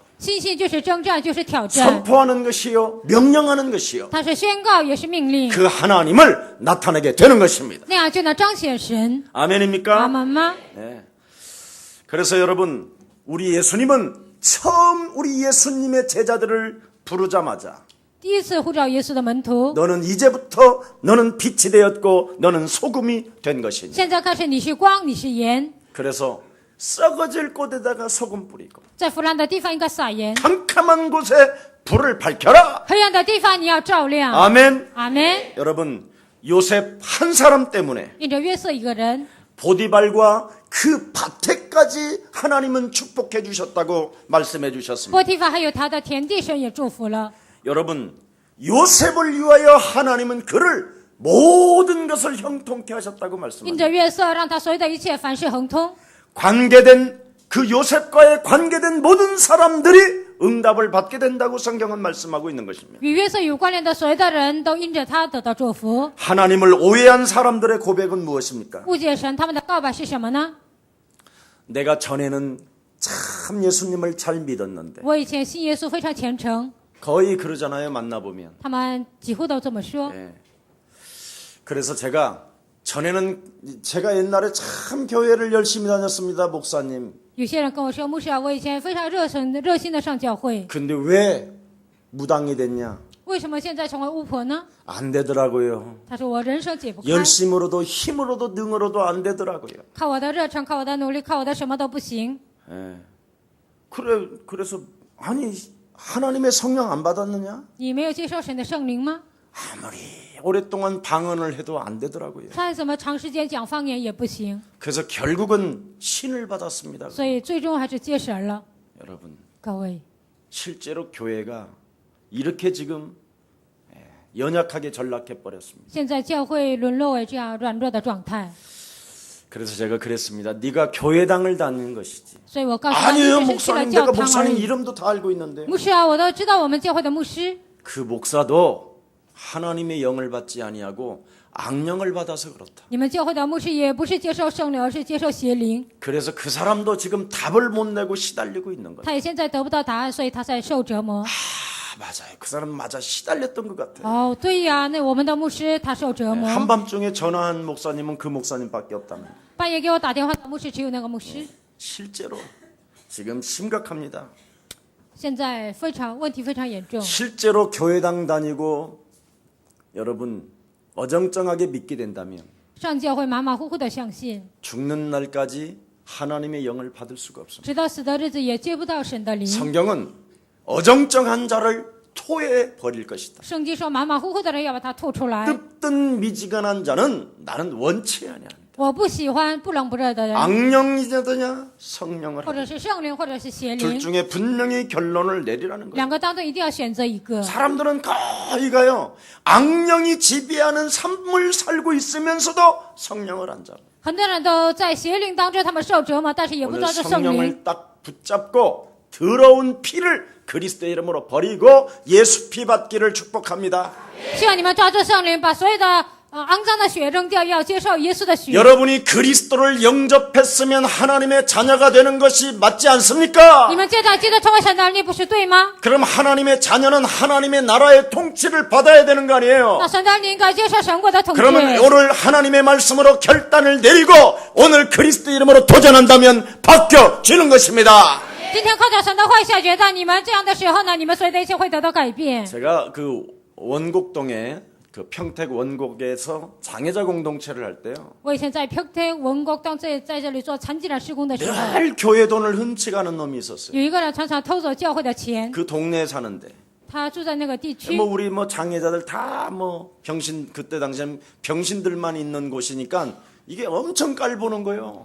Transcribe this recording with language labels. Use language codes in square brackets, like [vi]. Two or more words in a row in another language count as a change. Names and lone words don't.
[zh] 信心就是征战，就是挑战， [ko] 선포하는 것이요, 명령하는 것이요. [zh] 它是宣告，也是命令， [ko] 그 하나님을 나타내게 되는 것입니다. [zh] 那样就能彰显神。 [ko] 아멘입니까? [zh] 阿门吗？ [ko] 네. 그래서 여러분, 우리 예수님은 처음 우리 예수님의 제자들을 부르자마자 [zh] 第一次呼召耶稣的门徒。 [ko] 너는 이제부터 너는 빛이 되었고 너는 소금이 된 것이니. [zh] 现在开始，你是光，你是盐， [ko] 그래서 썩어질 곳에다가 소금 뿌리고 [zh] 在腐烂的地方应该撒盐， [ko] 캄캄한 곳에 불을 밝혀라. [zh] 黑暗的地方你要照亮。 [ko] 아멘. [zh] 阿门。 [ko] 여러분, 요셉 한 사람 때문에 [zh] 因着约瑟一个人， [ko] 보디발과 그 밭에까지 하나님은 축복해 주셨다고 말씀해 주셨습니다. [zh] 波提法还有他的田地，神也祝福了。 [ko] 여러분, 요셉을 위하여 하나님은 그를 모든 것을 형통케 하셨다고 [zh] 因 [ko] 말씀합니다. [zh] 着约瑟，让他所有的一切凡事亨通。 [ko] 관계된 그 요셉과의 관계된 모든 사람들이 응답을 받게 된다고 성경은 말씀하고 있는 것입니다. [zh] 与约瑟有关联的所有的人都因着他得到祝福。 [ko] 하나님을 오해한 사람들의 고백은 무엇입니까? [zh] 误解神，他们的告白是什么呢？ [ko] 내가 전에는 참 예수님을 잘 믿었는데 [zh] 我以前信耶稣非常虔诚， [ko] 거의 그러잖아요. 만나보면. [zh] 他们几乎都这么说。 [ko] 예. 그래서 전에는 제가 옛날에 참 교회를 열심히 다녔습니다. 목사님. [zh] 有些人跟我说，牧师啊，我以前非常热心的上教会， [ko] 근데 왜 무당이 됐냐? [zh] 为什么现在成为巫婆呢？ [ko] 안 되더라고요. [zh] 他说我人生解不开， [ko] 열심으로도 힘으로도 능으로도 안 되더라고요. [zh] 靠我的热忱，靠我的努力，靠我的什么都不行。 [ko] 예. 그래서 아니 하나님의 성령 안 받았느냐? [zh] 你没有接受神的圣灵吗？ [ko] 아무리 오랫동안 방언을 해도 안 되더라고요. [zh] 再怎么长时间讲方言也不行， [ko] 그래서 결국은 신을 받았습니다. [zh] 所以最终还是接神了。 [ko] 여러분, [zh] 各位， [ko] 실제로 교회가 이렇게 지금 연약하게 전락해 버렸습니다. [zh] 现在教会沦落为这样软弱的状态， [ko] 그래서 제가 그랬습니다. 네가 교회당을 다니는 것이지. [zh] 所以我告诉他，你 [ko] 아니에요, [zh] 只是去了 [ko] 목사님. [zh] 教 [ko] 내가 [zh] 堂而 [ko] 목사님 [zh] 已。 [ko] 이름도 다 알고 있는데. [zh] 牧师啊，我都知道我们教会的牧师， [ko] 그 목사도 하나님의 영을 받지 아니하고 악령을 받아서 그렇다. [zh] 你们教会的牧师也不是接受圣灵，而是接受邪灵。 [ko] 그래서 그 사람도 지금 답을 못 내고 시달리고 있는 거예요. [zh] 他也现在得不到答案，所以他在受折磨。 [ko] 맞아요. 그 사람 맞아 시달렸던 것 같아요. [zh] 哦，对呀，那我们的牧师他受折磨。 [ko] 한밤중에 전화한 목사님은 그 목사님밖에 없다면 [zh] 半夜给我打电话的牧师只有那个牧师， [ko] 실제로 지금 심각합니다. [zh] 现在问题非常严重。 [ko] 실제로 교회당 다니고 여러분 어정쩡하게 믿게 된다면 [zh] 上教会马马虎虎的相信， [ko] 죽는 날까지 하나님의 영을 받을 수가 없습니다. [zh] 直到死的日子也接不到神的灵。 [ko] 성경은 어정쩡한 자를 토해 버릴 것이다. [zh] 圣经说马马虎虎的人要把他吐出来。 [ko] 뜨뜻 미지근한 자는 나는 원치 아니한다. [zh] 我不喜欢不冷不热的人， [ko] 악령이냐더냐 성령을 [zh] 或 [ko] 하라. [zh] 者是圣灵，或者是邪 [ko] 둘 [zh] 灵， [ko] 중에 분명히 결론을 내리라는 거예요. [zh] 两个当中一定要选择一个。 [ko] 사람들은 거의가요 악령이 지배하는 삶을 살고 있으면서도 성령을 안 잡아. [zh] 很多人都在邪灵当中，他们受折磨，但是也不知 [ko] 오늘 [zh] 道这圣灵。 [ko] 성령을 딱 붙잡고 더러운 피를 그리스도의 이름으로 버리고 예수 피 받기를 축복합니다. [zh] 希望你们抓住圣灵，把所有的肮脏的血扔掉，要接受耶稣的血。 [ko] 여러분이 그리스도를 영접했으면 하나님의 자녀가 되는 것이 맞지 않습니까? [zh] 你们接着基督成为神的儿女，不是对吗？ [ko] 그럼 하나님의 자녀는 하나님의 나라의 통치를 받아야 되는 거 아니에요? [zh] 那神的儿女应该接受神国的统治。 [ko] 그러면 오늘 하나님의 말씀으로 결단을 내리고 오늘 그리스도 이름으로 도전한다면 바뀌어지는 것입니다. [zh] 今天靠着神的话下决断，你们这样的时候呢，你们所有的一切会得到改变。 [ko] 제가 그 원곡동에 그 평택 원곡에서 장애자 공동체를 할 때요. [zh] 我以前在평택文国当在这里做残疾人施工的时候， [ko] 늘 교회 돈을 훔쳐가는 놈이 있었어요. [zh] 有一个人常常偷走教会的钱， [ko] 그 동네에 사는데 [zh] 他住在那个地区 [ko] 뭐 。 우리 뭐 장애자들 다 뭐 병신 그때 당시엔 병신들만 있는 곳이니까 이게 엄청 깔보는 거예요.